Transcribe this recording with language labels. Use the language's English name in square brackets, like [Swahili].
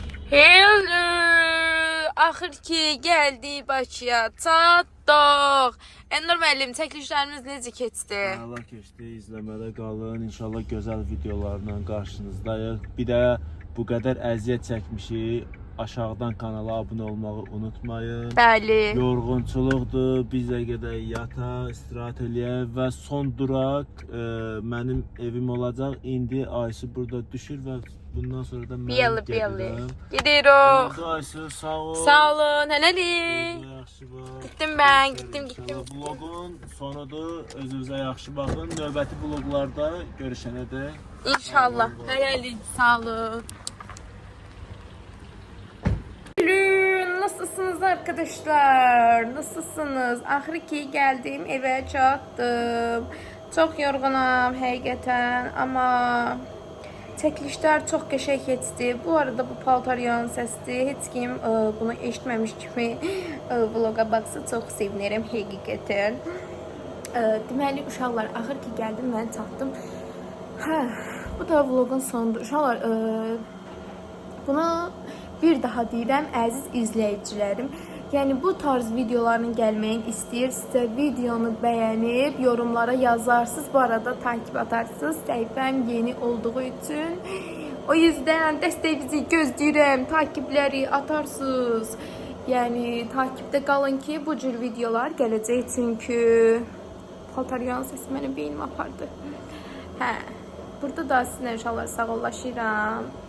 [English] Hello! [Azerbaijani] Axır ki gəldik Bakıya, çatdıq. Ennur müəllim, çəkilişlərimiz necə keçdi? Allah keçdi, izləmədə qalın. İnşallah gözəl videolarla qarşınızdayıq. Bir də bu qədər əziyyət çəkmişik. Aşağıdan kanala abunə olmağı unutmayın. Bəli. Yorğunçuluqdur, biz də gedək yataq, istirahət eləyək və son duraq mənim evim olacaq. İndi Aysu burada düşür və bundan sonra da mən gedirəm. Gidirik. Aysu, sağ ol. Sağ olun, hələlik. Yaxşı bax. [Turkish] Gittim ben, gittim. [Azerbaijani] Vlogun sonudur. Özünüzə yaxşı baxın. Növbəti vloglarda görüşənə də. İnşallah. Hələlik. Sağ olun. [Turkish] Nasılsınız arkadaşlar? Nasılsınız? Axır ki geldim, eve çatdım. [Azerbaijani] Çok yorgunum həqiqətən, amma çəkilişlər çox qəşəng keçdi. Bu arada bu paltaryan səsdir. Heç kim bunu eşitməmiş kimi vloga baxsa çox sevinirim həqiqətən. Deməli uşaqlar, axır ki gəldim, mən çatdım. Hə, bu da vlogun sonudur. Uşaqlar, bunu bir daha deyirəm, əziz izləyicilərim. Yəni bu tarz videoların gəlməyini istəyirsinizsə, videonu bəyənib yorumlara yazarsınız. Bu arada takip atarsınız. Səhifəm yeni olduğu üçün. O yüzden dəstəyinizi gözləyirəm. Takipləri atarsınız. Yəni takipdə qalın ki, bu cür videolar gələcək, çünki paltaryan səsi mənim beynimi apardı. Hə. Burada da sizinlə inşallah sağollaşıram.